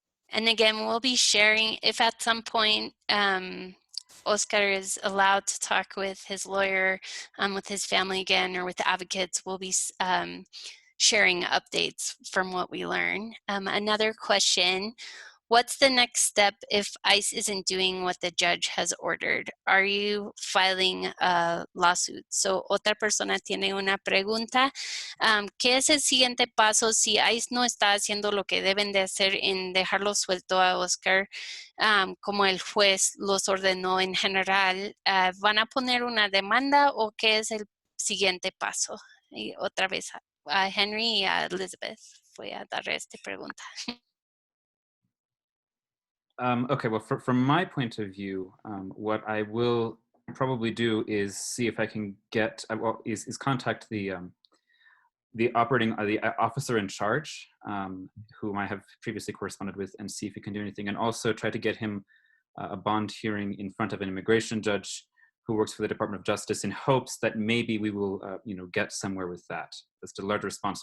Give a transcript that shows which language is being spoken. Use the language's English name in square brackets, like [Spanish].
[English] And again, we'll be sharing, if at some point Oscar is allowed to talk with his lawyer, with his family again, or with the advocates, we'll be sharing updates from what we learn. Another question, what's the next step if ICE isn't doing what the judge has ordered? Are you filing a lawsuit? [Spanish] So otra persona tiene una pregunta. ¿Qué es el siguiente paso si ICE no está haciendo lo que deben de hacer en dejarlo suelto a Oscar, como el juez los ordenó en general? ¿Van a poner una demanda o qué es el siguiente paso? Y otra vez a Henry y a Elizabeth voy a dar esta pregunta. [English] Okay, well, from my point of view, what I will probably do is see if I can get, is contact the officer in charge, whom I have previously corresponded with, and see if he can do anything, and also try to get him a bond hearing in front of an immigration judge who works for the Department of Justice, in hopes that maybe we will, get somewhere with that. That's a large response.